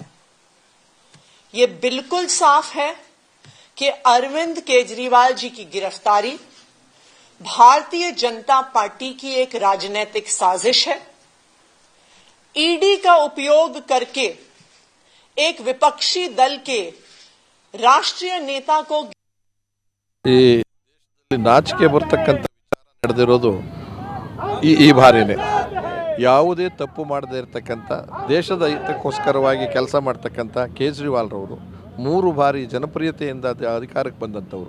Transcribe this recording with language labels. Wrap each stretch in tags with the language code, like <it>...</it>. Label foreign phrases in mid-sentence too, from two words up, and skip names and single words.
<hi>ये बिल्कुल साफ है कि अरविंद केजरीवाल जी की गिरफ्तारी भारतीय जनता पार्टी की एक राजनीतिक साजिश है। ईडी का उपयोग करके एक विपक्षी दल के राष्ट्रीय नेता को</hi> <kn>ನಾಚಿಕೆ ಬರ್ತಕ್ಕಂಥ ವಿಚಾರ ನಡೆದಿರೋದು ಈ ಬಾರಿನೇ. ಯಾವುದೇ ತಪ್ಪು ಮಾಡದೇ ಇರತಕ್ಕಂಥ, ದೇಶದ ಹಿತಕ್ಕೋಸ್ಕರವಾಗಿ ಕೆಲಸ ಮಾಡ್ತಕ್ಕಂಥ ಕೇಜ್ರಿವಾಲ್ರವರು 3 ಬಾರಿ ಜನಪ್ರಿಯತೆಯಿಂದ ಅಧಿಕಾರಕ್ಕೆ ಬಂದಂಥವರು.</kn>